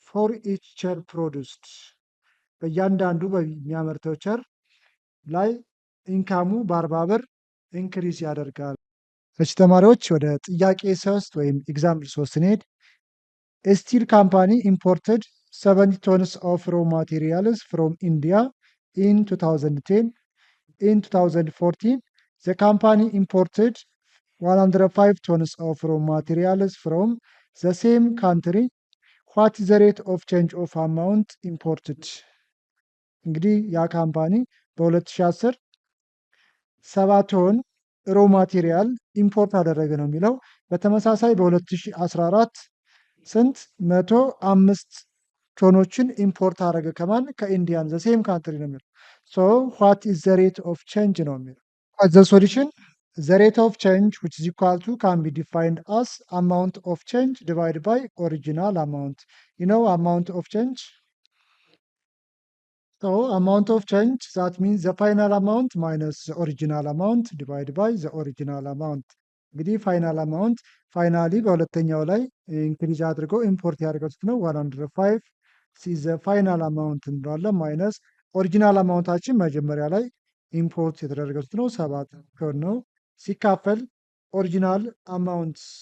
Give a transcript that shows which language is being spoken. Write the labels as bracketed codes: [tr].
[en] for each chair produced [am] በእያንዳንዱ በሚያመርተው ቸር ላይ ኢንካሙ በ40 ብር ኢንክሪዝ ያደርጋል። እሺ ተማሪዎች ወደ ጥያቄ 3 ወይም ኤግዛምፕል 3 ስንሄድ [en] ስቲል ካምፓኒ ኢምፖርትድ 70 tons of raw materials from India in 2010. In 2014, the company imported 105 tons of raw materials from the same country. What is the rate of change of amount imported? [am] እንግዲህ ያ ካምፓኒ በ2010 7 ቶን ሮ ማቴሪያል ኢምፖርት አደረገ ነው የሚለው። በተመሳሳይ በ2014 ስንት 105 ቶኖችን ኢምፖርት አደረገ ከማን ከኢንዲያን ዘ ሴም ካንትሪ ነው የሚለው። [en] ሶ ዋት ኢዝ ዘ ሬት ኦፍ ቼንጅ [am] ነው የሚለው። [en] ዘ ሶሉሽን ዘ ሬት ኦፍ ቼንጅ which is equal to can be defined as amount of change divided by original amount. You know amount of change? So amount of change that means the final amount minus the original amount divided by the original amount. [am] እንግዲህ ፋይናል አማውንት ፋይናሊ በሁለተኛው ላይ ኢንክሪዝ አድርገው ኢምፖርት ያደርገቱት ነው 105 ሲዘ ፋይናል አማውንት እንለዋለን ማይነስ ኦሪጂናል አማውንታችን መጀመሪያ ላይ ኢምፖርት የተደረገቱት ነው 7 ቶን ነው ሲካፈል ኦሪጂናል አማውንት